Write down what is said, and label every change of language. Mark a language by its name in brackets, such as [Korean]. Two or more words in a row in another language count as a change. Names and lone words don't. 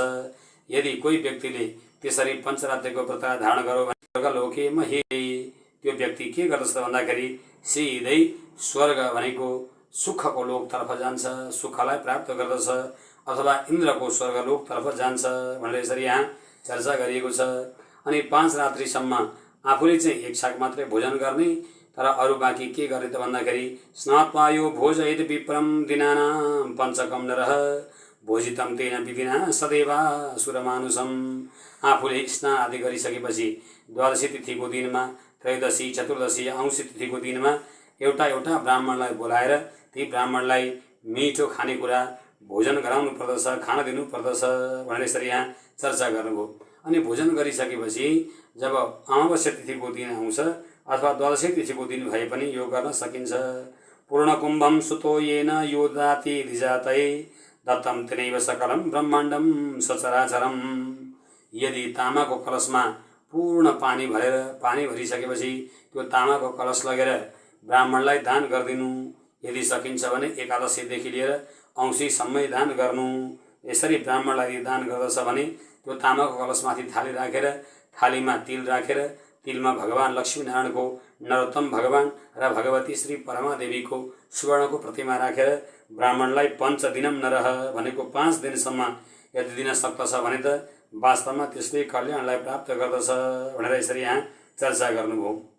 [Nepali] यदि कोही व्यक्तिले त्यसरी पञ्चरात्रिको व्रत धारण गरो भने [Sanskrit] स्वर्गलोके मही, [Nepali] त्यो व्यक्ति के गर्दछ भन्दाखेरि सिधै स्वर्ग भनेको सुखको लोकतर्फ जान्छ, सुखलाई प्राप्त गर्दछ, अथवा इन्द्रको स्वर्गलोकतर्फ जान्छ भनेर यसरी यहाँ चर्चा गरिएको छ। अनि 5 रात्रिसम्म आफूले चाहिँ एक छाक मात्रै भोजन गर्ने, तर अरू बाँकी के गर्ने त भन्दाखेरि [Sanskrit] स्नात्वा यो भोजयेत विप्रम दिनानां पञ्चकम नरः भोजितम तेन विधिना सदैवा सुरमानुषम। [Nepali] आफूले स्नान आदि गरिसकेपछि द्वादशी तिथिको दिनमा, त्रयोदशी, चतुर्दशी, औँसी तिथिको दिनमा एउटा ब्राह्मणलाई बोलाएर ती ब्राह्मणलाई मिठो खानेकुरा भोजन गराउनु पर्दछ, खान दिनु पर्दछ भनेर यसरी यहाँ चर्चा गर्नुभयो। अनि भोजन गरिसकेपछि जब अमावास्या तिथिको दिन आउँछ अथवा द्वादशी तिथिको दिन भए पनि यो गर्न सकिन्छ। [Sanskrit] पूर्ण कुम्भम सुतो येन यो दाति धिजातै दत्तम तेनैव सकलम ब्रह्माण्डम सचराचरम। [Nepali] यदि तामाको कलशमा पूर्ण पानी भरिसकेपछि त्यो तामाको कलश लगेर ब्राह्मणलाई दान गरिदिनु, यदि सकिन्छ भने एकादशीदेखि लिएर औँसीसम्मै दान गर्नु। यसरी ब्राह्मणलाई दान गर्दछ भने त्यो तामाको कलशमाथि थाली राखेर थालीमा तिल राखेर तिलमा भगवान लक्ष्मीनारायणको, नरोत्तम भगवान र भगवती श्री परमादेवीको सुवर्णको प्रतिमा राखेर ब्राह्मणलाई [Sanskrit] पञ्चदिनम नरः [Nepali] भनेको 5 दिनसम्म यदि दिन सक्दछ भने त वास्तवमा त्यसले कल्याणलाई प्राप्त गर्दछ भनेर यसरी यहाँ चर्चा गर्नुभयो।